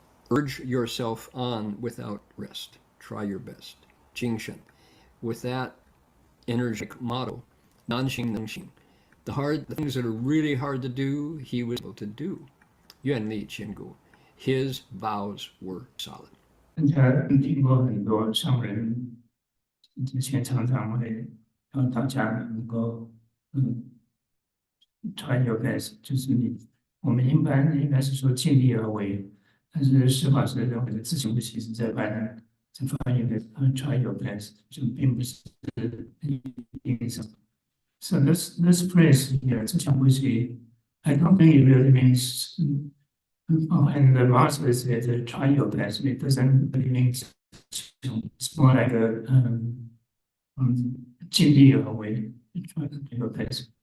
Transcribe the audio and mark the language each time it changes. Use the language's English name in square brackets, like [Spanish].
[English] Urge yourself on without rest. Try your best. [Chinese] 精神. [English] With that energetic motto, [Chinese] 难行能行. [English] The things that are really hard to do, he was able to do. [Chinese] 愿力坚固. [English] His vows were solid. [Chinese] 大家听过很多上人之前常常会让大家能够 [English] try your best， [Chinese] 就是我们一般应该是说尽力而为，但是释法师认为的自强不息是在翻译的try your best，就并不是意义上。 [English] So this phrase here, [Chinese] 自强不息, [English] I don't think it really means, and the master said, try your best. It doesn't really mean, it's more like a [Chinese] 尽力而为 [English] try your best.